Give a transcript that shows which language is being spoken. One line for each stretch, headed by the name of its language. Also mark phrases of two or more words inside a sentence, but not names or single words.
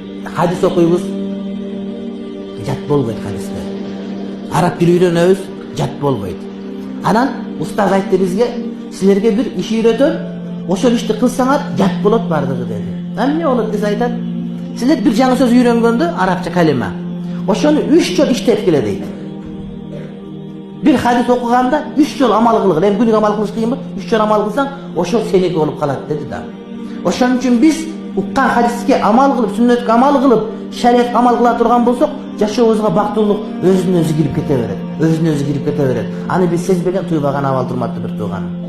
Kyrgyz: хадис окуйбуз, жат болбойт хадистер. Араб тили үйрөнөбүz, жат болбойт. Анан устаз айтты бизге, сиздерге бир иш үйрөтөм, ошол ишти кылсаңар жат болот бардыгы dedi. Эмне болот десе айтат? Сиздер бир жаңы сөз үйрөнгөндө, арабча калема. Ошону 3 жол иштеп келе дейт. Бир хадис окуганда 3 жол амал кылгыла. Эми күнүгө амал кылыш кыйынбы? 3 жол амал кылсаң, ошол сеники болуп калат dedi да. Ошон үчүн биз уккан хадиске амал кылып, сүннөткө амал кылып, шариатка амал кыла турган болсок, жашообузга бактылык өзүнөн өзү кирип кете берет. Өзүнөн өзү кирип кете берет. Аны биз сезбеген туйбаган абал турматты бир тууган.